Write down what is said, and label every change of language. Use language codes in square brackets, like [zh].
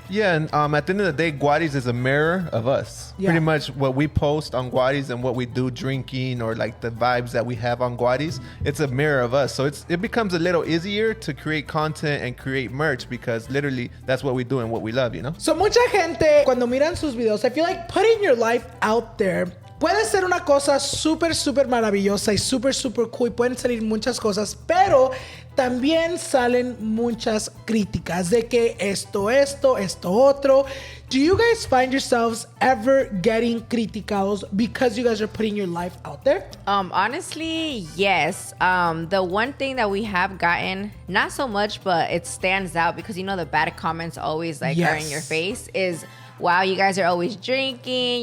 [en] Yeah, and at the end of the day, Guaris is a mirror of us. Pretty much what we post on Guaris and what we do drinking or like the vibes that we have on Guaris, it's a mirror of us. So it becomes a little easier to create content and create merch because literally that's what we do and what we love, [es] So mucha gente, cuando miran sus videos, [en] I feel like putting your life out there [es] puede ser una cosa súper, súper maravillosa y súper, súper cool. Y pueden salir muchas cosas, pero también salen muchas críticas de que esto otro. [en] Do you guys find yourselves ever getting criticados because you guys are putting your life out there? Honestly, yes. The one thing that we have gotten, not so much, but it stands out because the bad comments always are in your face is, wow, you guys are always drinking.